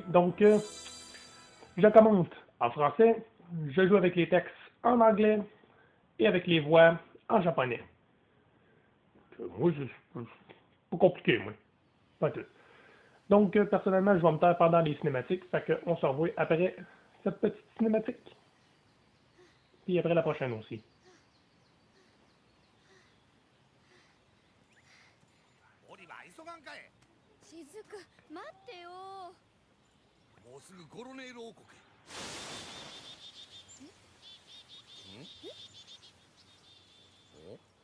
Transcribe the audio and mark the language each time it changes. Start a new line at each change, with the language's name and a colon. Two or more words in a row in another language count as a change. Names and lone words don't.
French: Donc, je commente en français, je joue avec les textes en anglais et avec les voix en japonais. Moi, c'est pas compliqué, moi. Pas tout. Donc, personnellement, je vais me taire pendant les cinématiques, fait qu'on se revoit après cette petite cinématique. Puis après la prochaine aussi.
Japanese: オリバー急がんかい。しずく待ってよ。もうすぐゴロネール王国へ。お